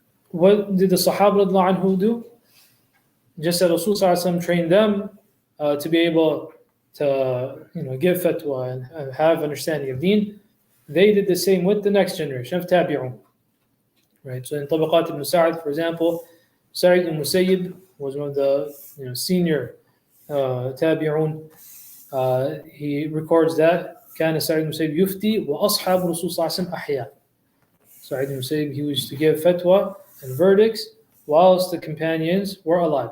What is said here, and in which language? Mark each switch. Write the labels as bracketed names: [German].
[English] what did the Sahaba radiallahu anhu do? Just as Rasul sallallahu alaihi wasallam trained them to be able to give fatwa and have understanding of deen, they did the same with the next generation of tabi'un. Right. So in Tabaqat ibn Sa'd, for example, Sa'id ibn Musayyib was one of the senior tabi'un. He records that [Arabic] كان سعيد بن مسيب يفتي وأصحاب الرسول صلى الله عليه وسلم أحياء. [English] Sa'id ibn Musayyib, he used to give fatwa and verdicts whilst the companions were alive.